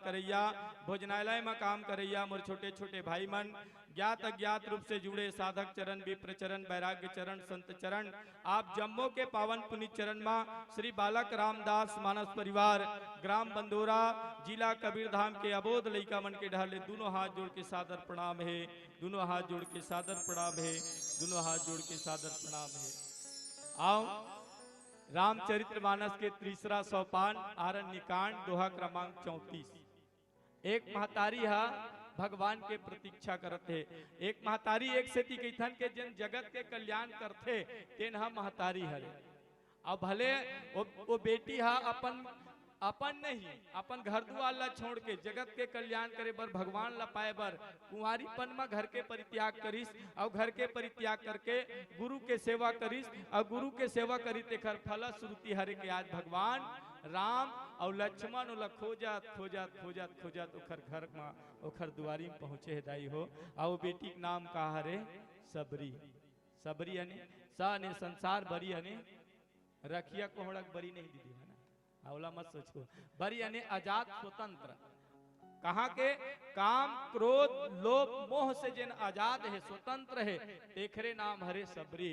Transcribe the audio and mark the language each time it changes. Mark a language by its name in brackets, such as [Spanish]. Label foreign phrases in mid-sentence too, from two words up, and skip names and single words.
[Chhattisgarhi] करैया, भोजनालय में काम करैया मोर छोटे छोटे भाई मन, ज्ञात अज्ञात रूप से जुड़े साधक चरण, विप्र चरण, वैराग्य चरण, संत चरण, आप जम्मू के पावन पुनीत चरण में श्री बालक रामदास मानस परिवार, ग्राम बंदोरा, जिला कबीरधाम के अबोध लइका मन के ढाले दोनों हाथ जोड़ के सादर प्रणाम है, दोनों हाथ जोड़ के सादर प्रणाम है, दोनों हाथ जोड़ के सादर प्रणाम है। आओ रामचरितमानस के तीसरा सोपान आरण्य कांड दोहा क्रमांक 34। एक महतारी हा भगवान के प्रतीक्षा करते, एक महतारी एक सेती कैथन के जिन जगत के कल्याण करते तेन हा महतारी हरे। अब भले वो बेटी हा अपन नहीं अपन घर दुआर ला छोड़ के जगत के कल्याण करे बर, भगवान ला पाए बर कुंवारीपन में घर के परित्याग करिस, और घर के परित्याग करके गुरु के सेवा करिस, और गुरु के सेवा करी तेखर फल श्रुति हरे के आज भगवान राम और लक्ष्मण ओला खोजत खोजत खोजत खोजत ओखर घर में ओखर दुआरी में पहुंचे है दाई हो। और बेटी के नाम का हरे सबरी, सबरी यानी सा ने संसार बरी यानी रखिया कोहड़क बरी नहीं दीदी है ना, अवला मत सोचो, बरी यानी आजाद स्वतंत्र, कहाँ के काम क्रोध लोभ मोह से जिन आजाद है स्वतंत्र है तेखरे नाम हरे सबरी।